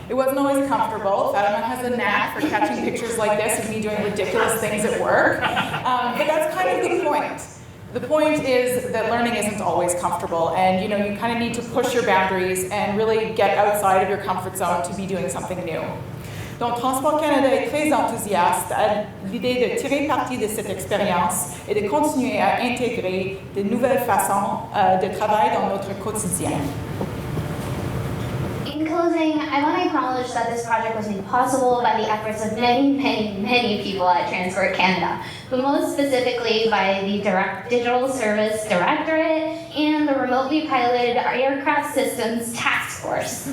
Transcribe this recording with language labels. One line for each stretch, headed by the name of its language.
English: It wasn't always comfortable. Fatima has a knack for catching pictures like this of me doing ridiculous things at work. But that's kind of the point. The point is that learning isn't always comfortable, and you kind of need to push your boundaries and really get outside of your comfort zone to be doing something new.
French: Donc, Transport Canada est très enthousiaste à l'idée de tirer parti de cette expérience et de continuer à intégrer de nouvelles façons de travail dans notre quotidien.
English: In closing, I want to acknowledge that this project was made possible by the efforts of many, many, many people at Transport Canada, but most specifically by the Digital Service Directorate and the Remotely Piloted Aircraft Systems Task Force.